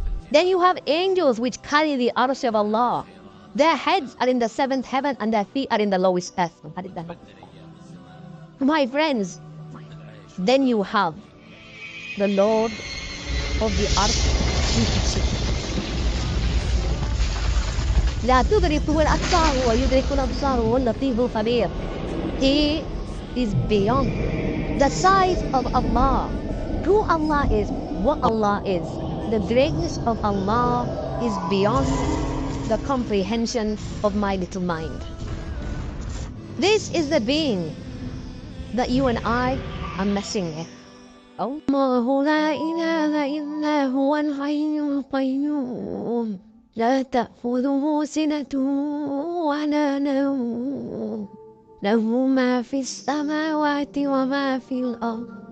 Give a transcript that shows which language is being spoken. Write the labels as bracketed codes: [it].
[en] Then you have angels which carry the Arsh of Allah. Their heads are in the 7th heaven and their feet are in the lowest earth. My friends, Then you have the Lord of the earth in kursi. [ar] لا تدركه الأبصار ويدرك الأبصار وهو اللطيف الخبير. [en] He is beyond the size of Allah. Who Allah is, what Allah is, the greatness of Allah is beyond the comprehension of my little mind. This is the being that you and I are messing with. [ar] الله لا إله إلا هو الحي القيوم لا تأخذه سنة ولا نوم له ما في السماوات وما في الأرض